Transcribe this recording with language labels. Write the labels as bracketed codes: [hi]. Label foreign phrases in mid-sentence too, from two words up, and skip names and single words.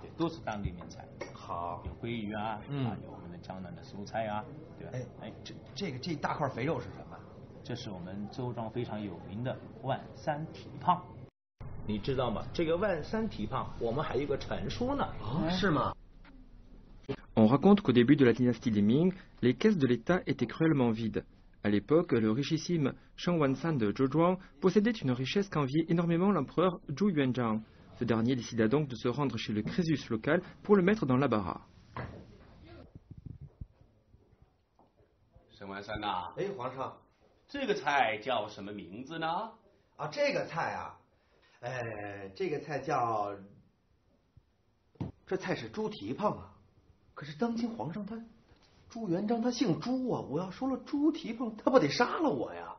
[zh] 对，都是当地名菜。好，有鲑鱼啊，有我们的江南的蔬菜啊，对吧？这大块肥肉是什么？这是我们周庄非常有名的万三蹄膀。你知道吗？这个万三蹄膀，我们还有个传说呢。是吗？ [fr] On raconte qu'au début de la dynastie des Ming, les caisses de l'État étaient cruellement vides. À l'époque, le richissime Shang Wansan de Zhouzhuang possédait une richesse qu'enviait énormément l'empereur Zhou Yuanzhang. Ce dernier décida donc de se rendre chez le Crésus local pour le mettre dans l'embarras. [zh] 沈万三呐，哎，皇上，这个菜叫什么名字呢？啊，这个菜啊，这个菜叫，这菜是猪蹄膀啊。可是当今皇上他朱元璋他姓朱啊，我要说了猪蹄膀，他不得杀了我呀？